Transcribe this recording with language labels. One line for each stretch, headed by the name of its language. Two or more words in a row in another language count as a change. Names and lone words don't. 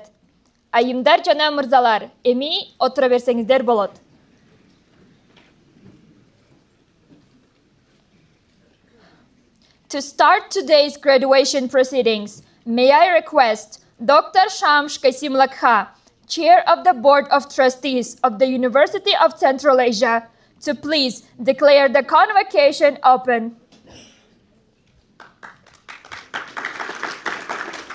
Kyrgyz: Ayımдар жана мырзалар, эми отура берсеңиздер болот.
English: To start today's graduation proceedings, may I request Dr. Shams Kasimlakha, Chair of the Board of Trustees of the University of Central Asia, to please declare the convocation open.